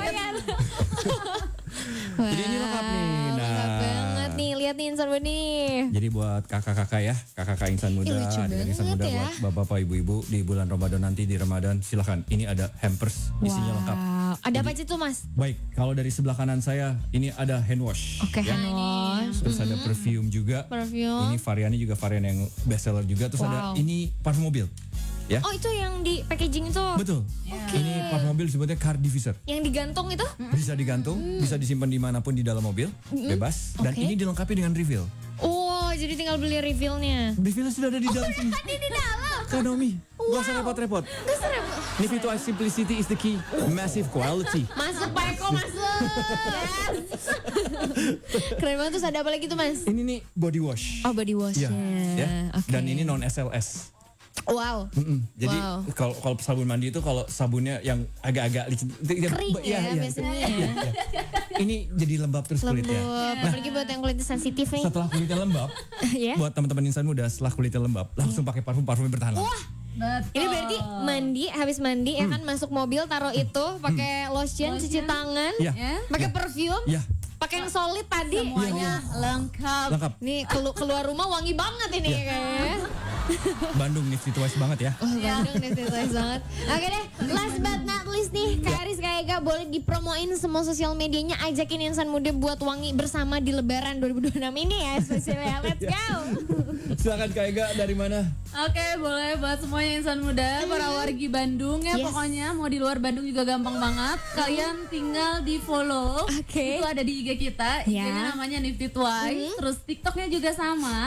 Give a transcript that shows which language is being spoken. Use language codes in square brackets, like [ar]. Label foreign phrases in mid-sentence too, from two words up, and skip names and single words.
[id] Jadi ini lengkap nih. Lengkap banget nih. Lihat nih Insan Muda nih. Jadi buat kakak-kakak ya, kakak-kakak Insan Muda, lucu adik Insan banget Muda ya. buat bapak-bapak, ibu-ibu di bulan Ramadan nanti di Ramadan silahkan. Ini ada hampers, isinya lengkap. Wow. Ada apa aja tuh Mas? Baik, kalau dari sebelah kanan saya ini ada [en] hand wash. [id] Oke, [en] hand wash. [id] Terus ada perfume juga. Perfume. Ini variannya juga varian yang [en] best seller [id] juga. Terus ada ini parfum mobil. Ya. Oh itu yang di packaging itu? Betul. Ini parfum mobil disebutnya [en] car diffuser. [id] Yang digantung itu? Bisa digantung, bisa disimpan dimanapun di dalam mobil, bebas. Dan ini dilengkapi dengan refill. Oh jadi tinggal beli refillnya. Refillnya sudah ada di dalam sini. Tadi di dalam. Kanomi, gak usah repot-repot. [en] Nifty Twice simplicity is the key, massive quality. [id] Masuk Pak Eko masuk. Yes. Keren banget. Terus ada apa lagi tuh Mas? Ini nih [en] body wash. [id] Oh [en] body wash [id] Ya, ya. Oke. Dan ini non SLS. Wow. Jadi Wow. kalau sabun mandi itu kalau sabunnya yang agak-agak licin, Kering ya biasanya. Ini jadi lembab terus kulitnya. Lembut. Apalagi buat yang kulitnya sensitif nih. Setelah kulitnya lembab, Ya. buat teman-teman Insan Muda, setelah kulitnya lembab, langsung pakai parfumnya bertahan lama. betul. Ini berarti habis mandi ya kan masuk mobil taruh itu pakai lotion, cuci tangan, Iya. pakai perfume, Iya. pakai yang solid tadi. Semuanya lengkap. Lengkap. Nih keluar rumah wangi banget ini kayaknya. Bandung Nifty Twice banget ya. Bandung nih serius banget. Oke deh, [en] last but not least [id] nih, Kak Aris, Kak Ega boleh dipromoin semua sosial medianya, ajakin Insan Muda buat wangi bersama di Lebaran 2026 ini ya spesialnya. [en] Let's go. [id] Silakan Kak Ega, dari mana? Oke, boleh buat semuanya Insan Muda, para wargi Bandung ya. Yes. Pokoknya mau di luar Bandung juga gampang banget. Kalian tinggal di follow. Oke. Itu ada di IG kita. Ya. IG-nya namanya Nifty Twice. Terus TikToknya juga sama.